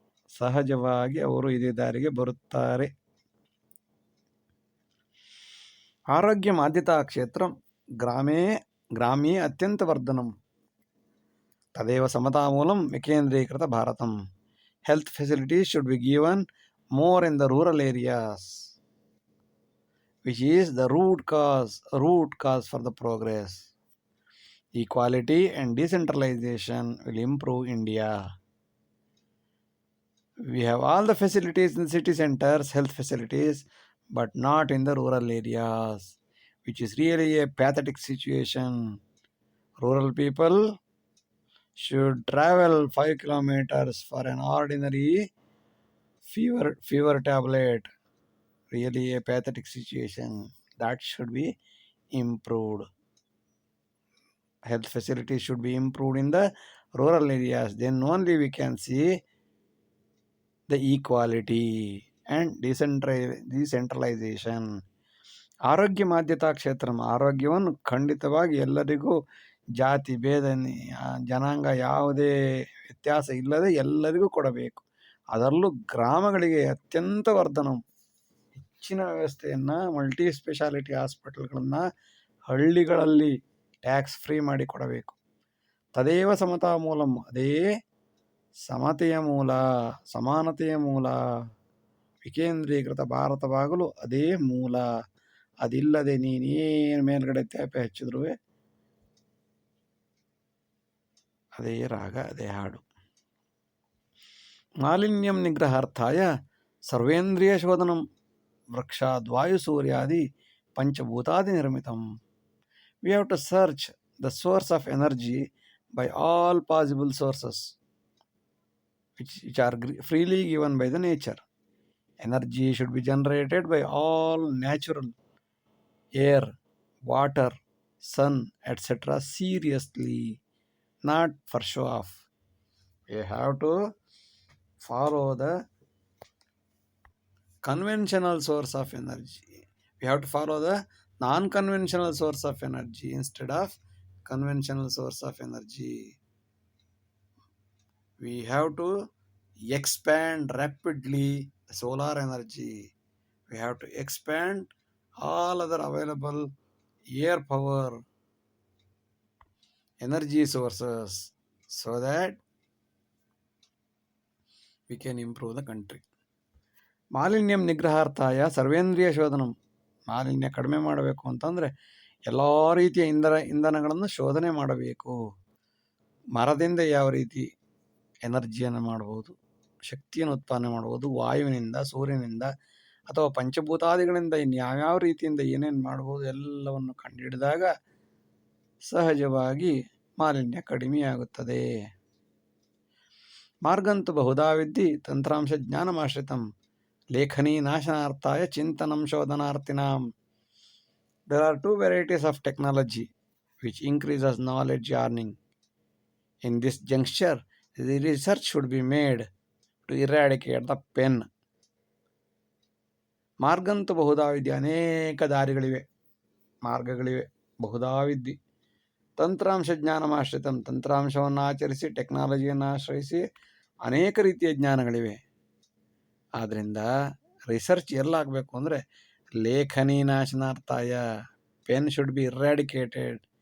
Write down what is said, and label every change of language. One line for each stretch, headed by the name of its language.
Kannada: ಸಹಜವಾಗಿ ಅವರು ಇದೇ ದಾರಿಗೆ ಬರುತ್ತಾರೆ.
Sanskrit: ಆರೋಗ್ಯ ಆದ್ಯತಾ ಕ್ಷೇತ್ರಂ ಗ್ರಾಮೇ ಅತ್ಯಂತ ವರ್ಧನಂ ತದೇವ ಸಮತಾ ಮೂಲಂ ವಿಕೇಂದ್ರೀಕೃತ Bharatam.
English: Health facilities should be given more in the rural areas, which is the root cause for the progress. Equality and decentralization will improve India. We have all the facilities in city centers, health facilities, but not in the rural areas, which is really a pathetic situation. Rural people should travel 5 kilometers for an ordinary fever tablet. Really a pathetic situation. That should be improved. Health facilities should be improved in the rural areas. Then only we can see the equality and decentralization.
Sanskrit: ಆರೋಗ್ಯ ಆದ್ಯತಾ ಕ್ಷೇತ್ರ,
Kannada: ಆರೋಗ್ಯವನ್ನು ಖಂಡಿತವಾಗಿ ಎಲ್ಲರಿಗೂ ಜಾತಿ ಭೇದ ಜನಾಂಗ ಯಾವುದೇ ವ್ಯತ್ಯಾಸ ಇಲ್ಲದೆ ಎಲ್ಲರಿಗೂ ಕೊಡಬೇಕು. ಅದರಲ್ಲೂ ಗ್ರಾಮಗಳಿಗೆ ಅತ್ಯಂತ ವರ್ಧನ, ಹೆಚ್ಚಿನ ವ್ಯವಸ್ಥೆಯನ್ನು, ಮಲ್ಟಿ ಸ್ಪೆಷಾಲಿಟಿ ಹಾಸ್ಪಿಟಲ್ಗಳನ್ನು ಹಳ್ಳಿಗಳಲ್ಲಿ ಟ್ಯಾಕ್ಸ್ ಫ್ರೀ ಮಾಡಿ ಕೊಡಬೇಕು.
Sanskrit: ತದೇವ ಸಮತಾ ಮೂಲಂ,
Kannada: ಅದೇ ಸಮತೆಯ ಮೂಲ, ಸಮಾನತೆಯ ಮೂಲ. ವಿಕೇಂದ್ರೀಕೃತ ಭಾರತವಾಗಲು ಅದೇ ಮೂಲ. ಅದಿಲ್ಲದೆ ನೀನೇನು ಮೇಲ್ಗಡೆ ತ್ಯಾಪೆ ಹಚ್ಚಿದ್ರು ಅದೇ ರಾಗ, ಅದೇ ಹಾಡು.
Sanskrit: ಮಾಲಿನ್ಯಂ ನಿಗ್ರಹಾರ್ಥಾಯ ಸರ್ವೇಂದ್ರಿಯ ಶೋಧನಂ ವೃಕ್ಷಾದ್ವಾಯು ಸೂರ್ಯಾದಿ ಪಂಚಭೂತಾದಿ ನಿರ್ಮಿತಂ.
English: We have to search the source of energy by all possible sources which are freely given by the nature. Energy should be generated by all natural air, water, sun, etc. seriously, not for show off. We have to follow the conventional source of energy. We have to follow the non-conventional source of energy instead of conventional source of energy. We have to expand rapidly the solar energy. We have to expand all other available air power energy sources so that we can improve the country.
Sanskrit: ಮಾಲಿನ್ಯಂ ನಿಗ್ರಹಾರ್ಥಾಯ ಸರ್ವೇಂದ್ರಿಯ ಶೋಧನಂ.
Kannada: ಮಾಲಿನ್ಯ ಕಡಿಮೆ ಮಾಡಬೇಕು ಅಂತಂದರೆ ಎಲ್ಲ ರೀತಿಯ ಇಂಧನಗಳನ್ನು ಶೋಧನೆ ಮಾಡಬೇಕು. ಮರದಿಂದ ಯಾವ ರೀತಿ ಎನರ್ಜಿಯನ್ನು ಮಾಡ್ಬೋದು, ಶಕ್ತಿಯನ್ನು ಉತ್ಪಾದನೆ ಮಾಡ್ಬೋದು, ವಾಯುವಿನಿಂದ, ಸೂರ್ಯನಿಂದ ಅಥವಾ ಪಂಚಭೂತಾದಿಗಳಿಂದ ಇನ್ಯಾವ್ಯಾವ ರೀತಿಯಿಂದ ಏನೇನು ಮಾಡ್ಬೋದು ಎಲ್ಲವನ್ನು ಕಂಡುಹಿಡಿದಾಗ ಸಹಜವಾಗಿ ಮಾಲಿನ್ಯ ಕಡಿಮೆಯಾಗುತ್ತದೆ.
Sanskrit: ಮಾರ್ಗಂತು ಬಹುಧಾ ವಿದ್ಧಿ ತಂತ್ರಾಂಶ ಜ್ಞಾನಮಾಶ್ರಿತಂ ಲೇಖನಿ ನಾಶನಾರ್ಥಾಯ ಚಿಂತನಂ ಶೋಧನಾರ್ಥಿನಾಂ.
English: There are two varieties of technology which increases knowledge earning. In this juncture, the research should be made to eradicate the pen.
Sanskrit: ಮಾರ್ಗಂತು ಬಹುಧಾ ವಿದ್ಯೆ,
Kannada: ಅನೇಕ ದಾರಿಗಳಿವೆ, ಮಾರ್ಗಗಳಿವೆ.
Sanskrit: ಬಹುಧಾ ವಿದ್ಯೆ ತಂತ್ರಾಂಶ ಜ್ಞಾನಮಾಶ್ರಿತಂ,
Kannada: ತಂತ್ರಾಂಶವನ್ನು ಆಚರಿಸಿ ಟೆಕ್ನಾಲಜಿಯನ್ನು ಆಶ್ರಯಿಸಿ ಅನೇಕ ರೀತಿಯ ಜ್ಞಾನಗಳಿವೆ. ಆದ್ದರಿಂದ ರಿಸರ್ಚ್ ಎಲ್ಲಾಗಬೇಕು ಅಂದರೆ
Sanskrit: ಲೇಖನಿ ನಾಶನಾರ್ಥಾಯ,
English: Pen should be eradicated.